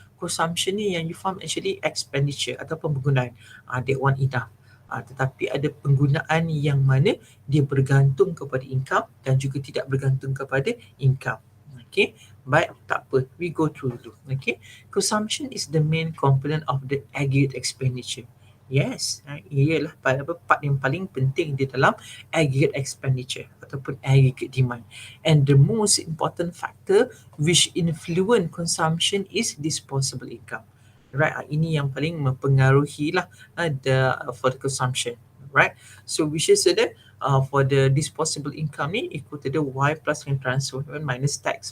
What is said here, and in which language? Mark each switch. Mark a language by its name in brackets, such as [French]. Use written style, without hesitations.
[Malay] Consumption ni yang you faham actually expenditure ataupun penggunaan. [English] That one enough. [Malay] Tetapi ada penggunaan yang mana dia bergantung kepada income dan juga tidak bergantung kepada income. Okay, baik, tak apa, [English] we go through [Malay] dulu. [English] Okay, consumption is the main component of the aggregate expenditure. [Malay] Yes, ialah part yang paling penting di dalam aggregate expenditure ataupun aggregate demand. [English] And the most important factor which influence consumption is disposable income. [Malay] Right, ini yang paling mempengaruhi lah [English] for the consumption, right? So which is that for the disposable income ni equal to the Y plus transfer minus tax.